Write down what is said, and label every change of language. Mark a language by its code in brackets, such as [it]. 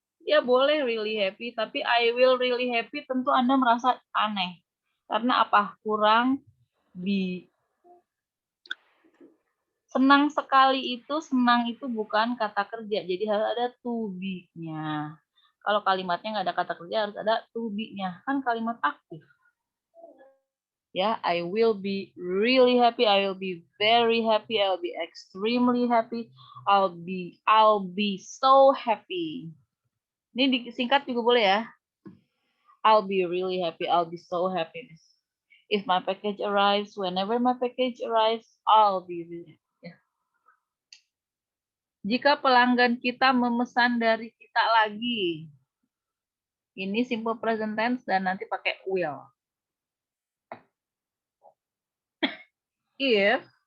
[id] Ya boleh [en] really happy, [id] tapi [en] I will really happy [id] tentu Anda merasa aneh. Karena apa? Kurang be. Senang sekali itu, senang itu bukan kata kerja. Jadi harus ada to be-nya. Kalau kalimatnya nggak ada kata kerja, harus ada to be-nya. Kan kalimat aktif. [en] Ya, I will be really happy, I will be very happy, I'll be extremely happy, I'll be so happy. [id] Ini disingkat juga boleh ya. [en] I'll be really happy, I'll be so happy. If my package arrives, whenever my package arrives, I'll be really happy. [id] Ya. Jika pelanggan kita memesan dari kita lagi, ini simple present tense dan nanti pakai will. [en] If